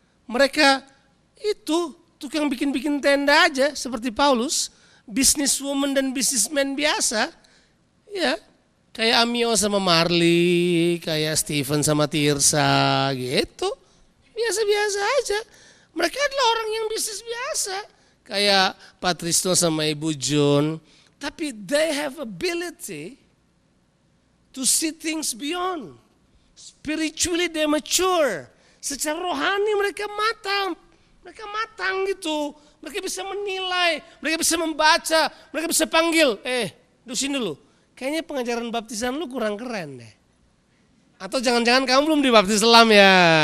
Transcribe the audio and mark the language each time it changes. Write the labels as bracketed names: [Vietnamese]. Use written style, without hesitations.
[Indonesian] Mereka itu tukang bikin-bikin tenda aja seperti Paulus. Businesswoman dan businessman biasa. Ya. Kayak Amio sama Marley, kayak Stephen sama Tirsa gitu. Biasa-biasa aja. Mereka adalah orang yang bisnis biasa. Kayak Patrisno sama Ibu Jun. Tapi [English] they have ability to see things beyond. Spiritually they mature. [Indonesian] Secara rohani mereka matang. Mereka matang gitu. Mereka bisa menilai, mereka bisa membaca, mereka bisa panggil. Duduk sini dulu. kayaknya pengajaran baptisan lu kurang keren deh. Atau jangan-jangan kamu belum dibaptis selam ya.